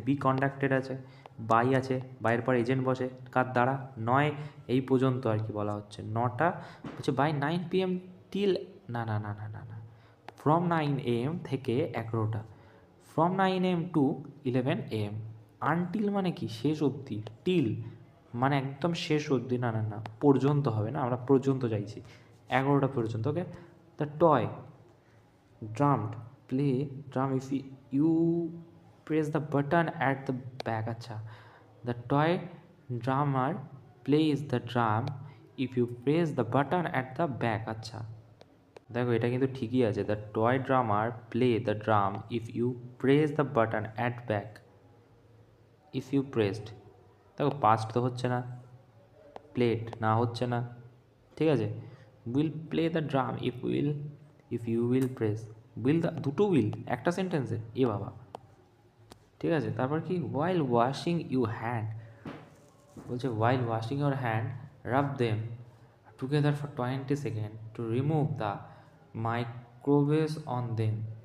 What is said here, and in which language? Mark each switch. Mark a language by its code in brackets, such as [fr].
[bn] Be conducted আছে, by আছে, বাইয়ের পর এজেন্ট বসে কার দ্বারা, 9 এই পর্যন্ত আর কি বলা হচ্ছে, 9টা হচ্ছে বাই 9 PM টিল, না না না না না না, ফ্রম 9 AM থেকে 11টা, from 9 AM two 11 AM। Until মানে কি শেষ অবধি, টিল মানে একদম শেষ অবধি, না না না পর্যন্ত হবে না, আমরা পর্যন্ত চাইছি, 11টা পর্যন্ত। [en] Okay, the toy drummed play drum if you press the button at the back। আচ্ছা, the toy drummer plays the drum if you press the button at the back। আচ্ছা, দেখো এটা কিন্তু ঠিকই আছে, the toy drummer play the drum if you press the button at back, if you pressed। [bn] দেখো past তো হচ্ছে না, প্লেড না হচ্ছে না, ঠিক আছে। [en] will play the drum if you will press, will the, [bn] দুটো উইল একটা সেন্টেন্সে, এ বাবা, ঠিক আছে। তারপর কি, [en] While washing you hand, বলছে while washing your hand rub them together for 20 second to remove the microwaves on them.